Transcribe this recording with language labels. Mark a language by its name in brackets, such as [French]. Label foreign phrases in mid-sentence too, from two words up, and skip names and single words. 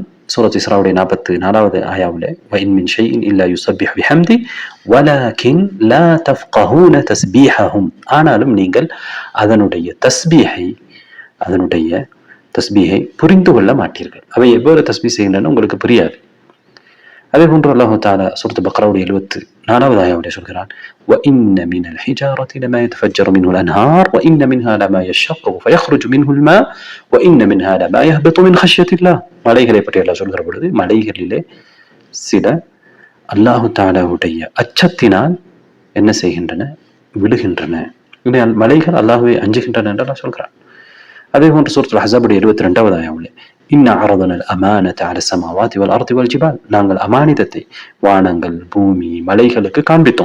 [Tamil] சூரத் இஸ்ராவுடைய 44வது ஆயாவிலே, [Arabic] وإن من شيء إلا يسبح بحمده ولكن لا تفقهون تسبيحهم, [Tamil] ஆனாலும் நீங்கள் அதனுடைய தஸ்பீஹை புரிந்து கொள்ள மாட்டீர்கள். அவை எவ்வாறு தஸ்பீஹ் செய்கின்றன உங்களுக்கு புரியாது. அதே போன்று [Arabic] الله تعالى [Tamil] சூரத் பக்ராவுடைய 74வது ஆயாவிலே சொல்கிறான், [Arabic] وَإِنَّ مِنَ الْحِجَارَةِ لَمَا يَتَفَجَّرُ مِنْهُ الْأَنْهَارُ وَإِنَّ مِنْهَا لَمَا يَشَّقَّقُ فَيَخْرُجُ مِنْهُ الْمَاءُ وَإِنَّ مِنْهَا لَمَا يَهْبِطُ مِنْ خَشْيَةِ اللَّهِ. [Tamil] மலைகளை பற்றி அல்லாஹ் சொல்கிற பொழுது மலைகளிலே சில [Arabic] الله تعالى [Tamil] அச்சத்தினால் என்ன செய்கின்றன? விழுகின்றன. மலைகள் அல்லாஹ்வை அஞ்சுகின்றன என்று அல்லாஹ் சொல்கிறான். அதே போன்று சூரத்துல் அஹ்ஸாபுடைய 72வது ஆயாவிலே, [Arabic] إنا عرضنا الأمانة على السماوات والأرض والجبال, [Tamil] நாங்கள் அமானிதத்தை வானங்கள், பூமி, மலைகளுக்கு காண்பித்தோம்.